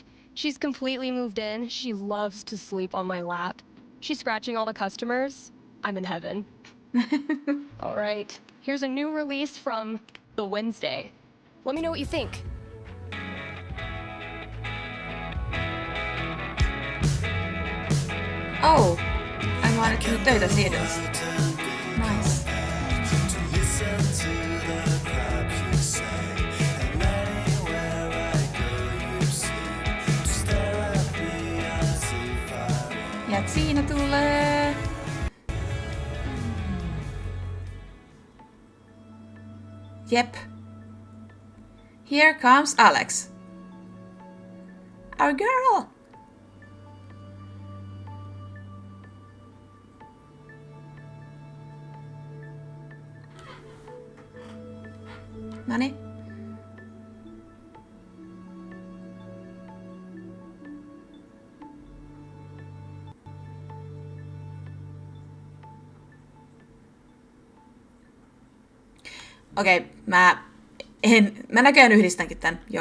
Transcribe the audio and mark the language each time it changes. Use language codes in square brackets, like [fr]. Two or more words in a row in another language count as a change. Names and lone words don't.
[en] She's completely moved in. She loves to sleep on my lap. She's scratching all the customers. I'm in heaven. All right. Here's a new release from The Wednesday. Let me know what you think. [fi] Oh, ai mä oon nyt tehnyt töitä siitä. Nice. Ja siinä tulee... Jep. [en] Here comes Alex. Our girl! [fi] Noniin. Okei, mä näköjään yhdistänkin tän, joo.